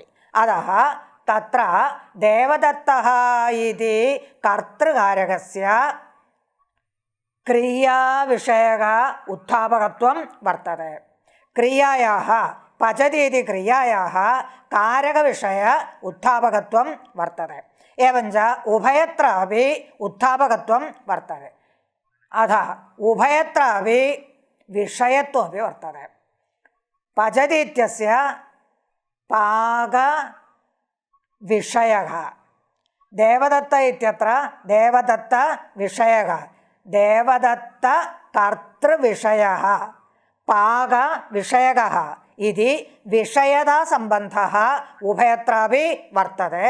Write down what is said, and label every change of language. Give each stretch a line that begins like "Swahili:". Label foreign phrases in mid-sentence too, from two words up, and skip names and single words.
Sanskrit: അതഃ തത്ര ദേവദത്തഃ ഇതി കർത്തൃകാരകസ്യ ക്രിയാവിഷയക ഉത്ഥാപകത്വം വർത്തത്തെ. ക്രിയായാः പചതി ഇതി ക്രിയായാः കാരകവിഷയ ഉത്ഥാപകത്വം വർത്തത്തെ. एवञ्च उभयत्रापि उत्थापकत्वं वर्तते. अतः उभयत्रापि विषयत्वमपि वर्तते. पचति इत्यस्य पाकविषयः. देवदत्त इत्यत्र देवदत्तविषयः, देवदत्तकर्तृविषयः, पाकविषयकः इति विषयतासम्बन्धः उभयत्रापि वर्तते.